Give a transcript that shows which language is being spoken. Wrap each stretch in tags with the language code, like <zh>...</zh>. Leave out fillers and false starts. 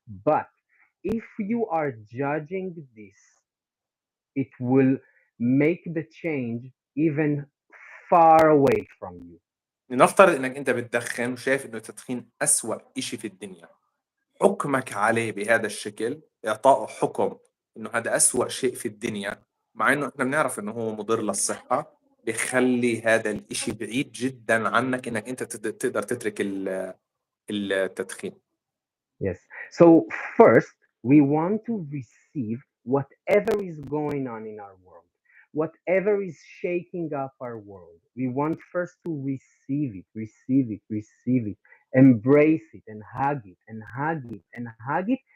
<en>But if you are judging this, it will make the change even far away from you.</en> <ar>لنفترض إنك أنت بتدخن وشايف إنه التدخين أسوأ إشي في الدنيا، حكمك عليه بهذا الشكل، إعطائه حكم إنه هذا أسوأ شيء في الدنيا، مع إنه إحنا بنعرف إنه هو مضر للصحة، بيخلي هذا الإشي بعيد جدا عنك إنك أنت تقدر تترك التدخين.</ar> <en>Yes. So first, we want to receive whatever is going on in our world, whatever is shaking up our world. We want first to receive it, receive it, receive it, embrace it, and hug it, and hug it, and hug it.</en>